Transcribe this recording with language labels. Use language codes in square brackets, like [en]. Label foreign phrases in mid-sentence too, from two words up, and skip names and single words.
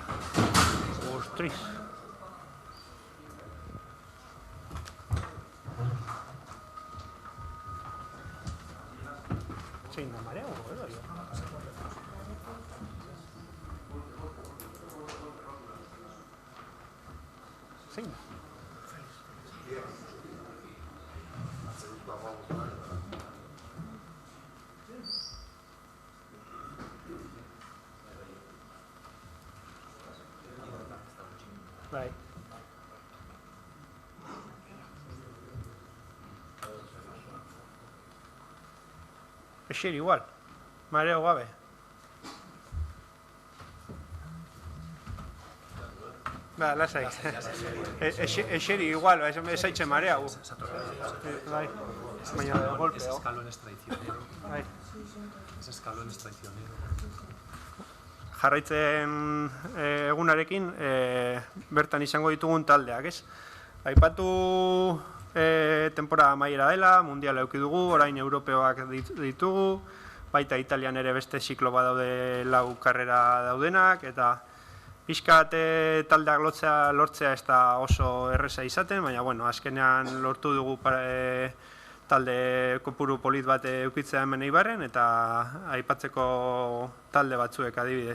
[es] ¡Ostras! Sí, me mareo, sí. [eu] Bai. Eseri igual, mareo gabe. Ba, lasai. Eseri igual, ez haitxe marea. Bai. Baina [es] de golpe. Ese escalón es traicionero. [eu] Bai. [es] Ese escalón es traicionero. [eu] Jarraitzen egunarekin bertan izango ditugun taldeak, ez? Aipatu temporada amaiera dela, mundiala eduki dugu, orain europeoak ditugu, baita Italian ere beste ziklo bat daude 4 karrera daudenak, eta pixkat taldeak lortzea ez da oso erreza izaten, baina bueno, azkenean lortu dugu talde kopuru polit bat eukitzea hemen Eibarren eta aipatzeko talde batzuek adibidez.